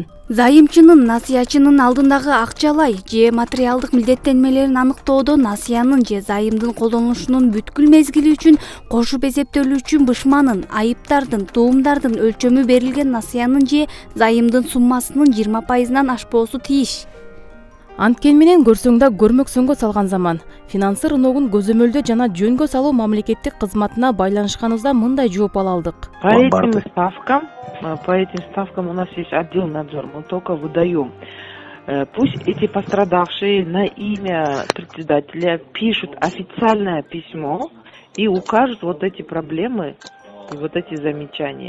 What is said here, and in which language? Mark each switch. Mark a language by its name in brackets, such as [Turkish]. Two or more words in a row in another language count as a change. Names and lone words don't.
[Kyrgyz] Зайымчынын насыячынын алдындагы акчалай же материалдык милдеттенмелерин аныктоодо насыянын же зайымдын колдонулушунун бүткүл мезгили үчүн кошуп эсептелүүчү бышманын, айыптардын, туумдардын өлчөмү берилген насыянын же зайымдын суммасынын 20%-нан ашпоосу тийиш. Анткен менен көрсөң да көрмөксөңгө салган заман. Финансы рыногун көзөмөлдөө жана жөнгө салуу мамлекеттик кызматына байланышканыбызда мындай жооп ала алдык. [Russian] По этим ставкам у нас есть отдел надзора, мы только выдаем. Пусть эти пострадавшие на имя председателя пишут официальное письмо и укажут вот эти проблемы и вот эти замечания.